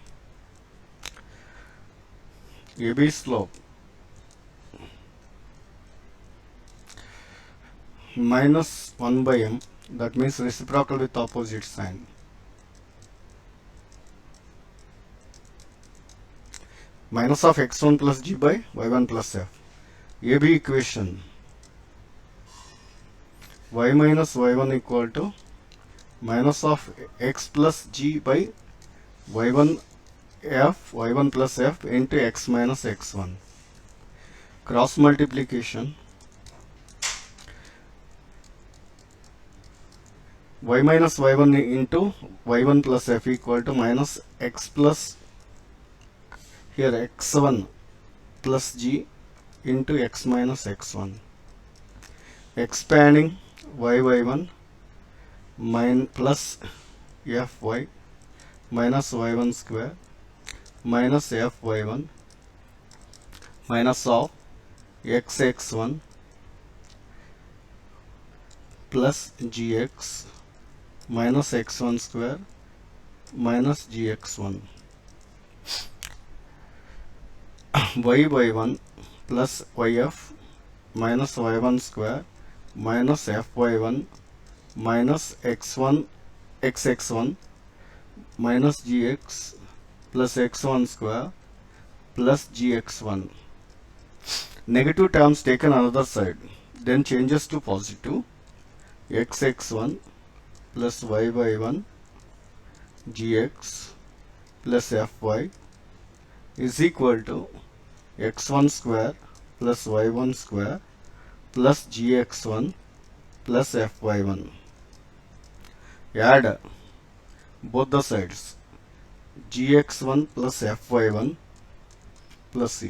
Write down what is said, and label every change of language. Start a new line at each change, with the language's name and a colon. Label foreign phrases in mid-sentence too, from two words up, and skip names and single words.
English: AB slope minus 1 by m, that means reciprocal with opposite sign. minus of x1 plus g by y1 plus f. AB equation y minus y1 equal to minus of x plus g by y1 f, y1 plus f into x minus x1. Cross multiplication y minus y1 into y1 plus f equal to minus x plus here x1 plus g into x minus x1. Expanding y1 plus fy minus y1 square minus fy1 minus of xx1 plus gx minus x1 square minus gx1 y1 plus yf minus y1 square minus fy1 minus x1 xx1 minus gx plus x1 square plus gx1. Negative terms taken another side, then changes to positive. Xx1 plus y1 gx plus fy is equal to x1 square plus y1 square plus gx1 plus fy1. Add both the sides, gx1 plus fy1 plus c.